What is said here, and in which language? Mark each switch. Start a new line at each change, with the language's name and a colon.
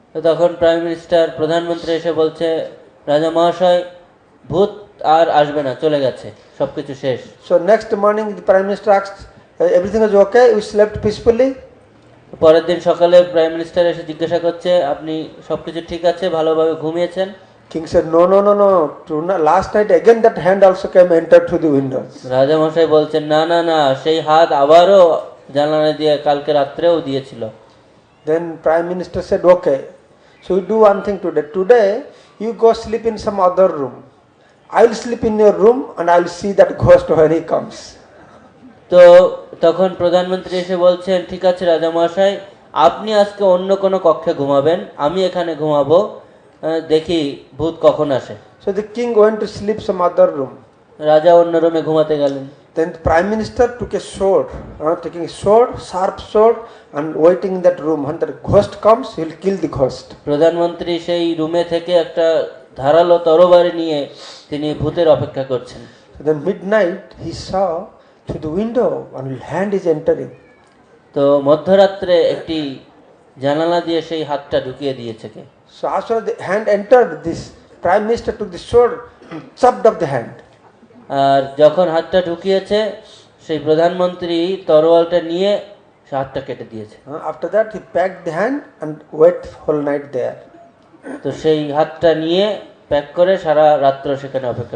Bangla: তখন prime minister প্রধানমন্ত্রী এসে বলছে, রাজা মহাশয়, ভূত আর আসবে না, চলে গেছে, সবকিছু শেষ।
English: So next morning the prime minister asked, everything is okay, you slept peacefully?
Bangla: পরের দিন সকালে প্রাইম মিনিস্টার এসে জিজ্ঞাসা করছে, আপনি সবকিছু ঠিক আছে, ভালোভাবে ঘুমিয়েছেন?
English: King said, no, last night again that hand also came, entered through the windows.
Bangla: রাজা মশাই বলছেন, না, সেই হাত আবারও জানালা দিয়ে কালকে রাত্রেও দিয়েছিল।
English: Then prime minister said, okay, so you do one thing today. Today you go sleep in some other room. I will sleep in your room and I will see that ghost when he comes.
Bangla: তো তখন প্রধানমন্ত্রী এসে বলছেন, ঠিক আছে রাজা মহাশয়, আপনি আজকে অন্য কোনো কক্ষে ঘুমাবেন, আমি এখানে ঘুমাবো, দেখি ভূত কখন আসে।
English: So the king went to sleep some other room.
Bangla: রাজা অন্য রুমে ঘুমাতে গেলেন।
English: Then the prime minister took a sword, taking a sword, sharp sword, and waiting in that room. When the ghost comes, he will kill the ghost.
Bangla: প্রধানমন্ত্রী সেই রুমে থেকে একটা ধারালো তরবারি নিয়ে তিনি ভূতের অপেক্ষা করছেন।
English: So then midnight he saw through the window and hand is entering.
Bangla: তো মধ্যরাত্রে একটি জানালা দিয়ে সেই হাতটা ঢুকিয়ে দিয়েছে কে?
English: So as soon as the hand entered, this prime minister took the sword and chopped off the hand.
Bangla: আর যখন হাতটা ঢুকিয়েছে, সেই প্রধানমন্ত্রী তরোয়ালটা নিয়ে হাতটা কেটে দিয়েছে।
English: After that he packed the hand and wait whole night there.
Bangla: তো সেই হাতটা নিয়ে প্যাক করে সারা রাত্র সেখানে অপেক্ষা